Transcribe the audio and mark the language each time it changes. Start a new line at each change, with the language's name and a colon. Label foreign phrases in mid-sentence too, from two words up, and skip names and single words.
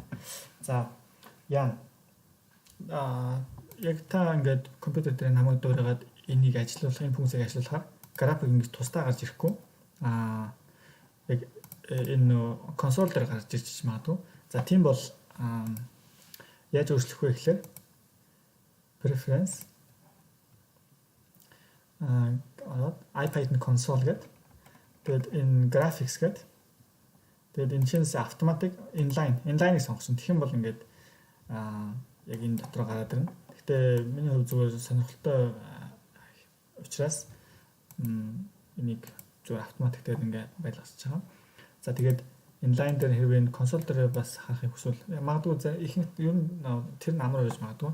Mongolian: За яа яг та ингээд компьютер дээр намайг дуурайгаад энийг ажиллуулах, энэ функцийг ажиллуулахаар график ингэж тусдаа гарч ирэхгүй. Яг энэ консоль дээр гарч ирж магадгүй. За тийм бол яаж өөрчлөх вэ гэхээр
English: preference IPython console
Mongolian: гэдэг. Тэгээд энэ graphics гэдэг. Тэгээд энэ чинь
English: automatic inline-
Mongolian: ыг сонгосон. Тэгэх юм бол ингээд яг энэ дотор гараад ирнэ. Гэхдээ миний хувьд зүгээр сонирхолтой учраас энийг зүгээр автоматик дээр ингээд байлгасч байгаа. За тэгээд inline дээр хэрвээ энэ консоль дээр бас харахыг хүсвэл магадгүй ихэнх ер нь тэр нь амар байж магадгүй.